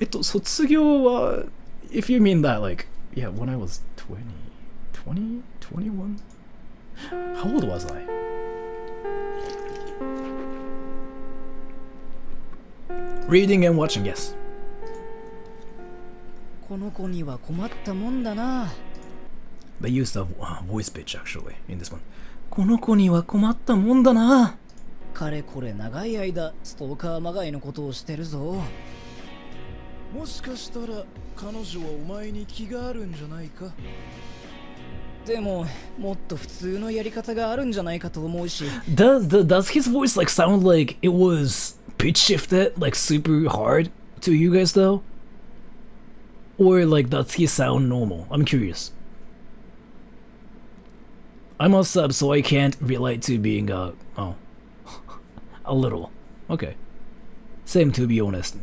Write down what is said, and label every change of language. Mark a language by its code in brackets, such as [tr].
[en] 卒業は if you mean that like yeah, when I was 20, 21? How old was I? Reading and watching, yes. [ja] この子には困ったもんだな。 [en] They used a voice pitch actually in this one. [ja] この子には困ったもんだな。かれこれ長い間ストーカーまがいのことをしてるぞ。もしかしたら彼女はお前に気があるんじゃないか。でももっと普通のやり方があるんじゃないかと思うし。 [en] Does his voice like sound like it was pitch shifted like super hard to you guys though? Or like does he sound normal? I'm curious. I'm a sub so I can't relate to being a little. Okay. Same to be honest.